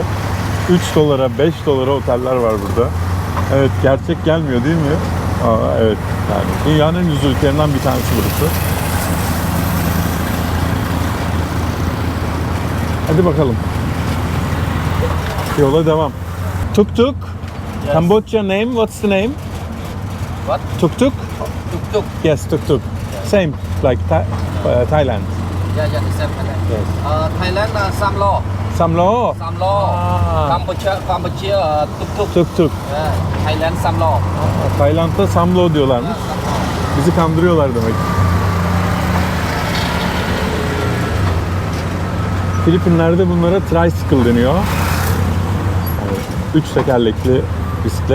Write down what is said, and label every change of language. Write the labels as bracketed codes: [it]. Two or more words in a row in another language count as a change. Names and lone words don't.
[tr] 3 dolara 5 dolara oteller var burada. Evet, gerçek gelmiyor değil mi? Evet. Yani dünyanın en ucuz ülkelerinden bir tanesi burası. Hadi bakalım. Yola devam. Tuk tuk. [en] Yes. Cambodia name. What's the name? What? Tuk tuk. Tuk tuk. Yes, tuk tuk. Yeah. Same like Thailand. Yeah, the same Thailand. Yes. Thailand Samlo. Samlo. Samlo. Cambodia tuk tuk. Tuk tuk. Yeah. Thailand Samlo. [tr] Tayland'da Samlo diyorlarmış. Bizi kandırıyorlar demek. Filipinler'de bunlara tricycle deniyor. Yani 3 tekerlekli bisiklet.